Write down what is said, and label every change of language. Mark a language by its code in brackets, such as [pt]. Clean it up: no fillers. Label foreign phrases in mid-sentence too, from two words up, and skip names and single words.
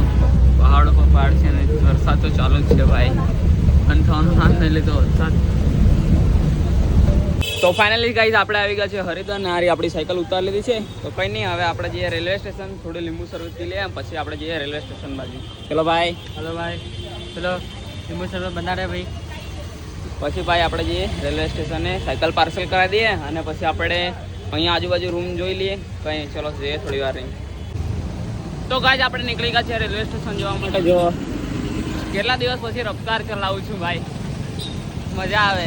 [gu] પહાડ ઉપર પહાડ છે અને વરસાદ તો ચાલુ જ છે ભાઈ. અને ઠંડ ને લીધે વરસાદ તો [en] finally guys [gu] આપણે આવી ગયા છે હરિદ્વાર ને હારી આપણી સાયકલ ઉતારી લીધી છે. તો કંઈ નહીં, હવે આપણે જઈએ [en] railway station, [gu] થોડું લીંબુ શરબત પી લઈએ, પછી આપણે જઈએ [en] railway station [gu] બાજુ. ચલો ભાઈ. [hi] हेलो भाई, चलो नींबू शरबत बना रहे भाई. [gu] પછી ભાઈ આપણે જઈએ [en] railway station, [gu] સાયકલ પાર્સલ કરાવી દઈએ અને પછી આપણે અહીંયા આજુબાજુ રૂમ જોઈ લઈએ. કંઈ ચલો જઈએ થોડી વાર રહી. તો ગાઈઝ આપણે નીકળી ગયા છે [en] railway station [gu] જવા માટે. જો કેટલા દિવસ પછી રફતાર ચલાવું છું ભાઈ, મજા આવે.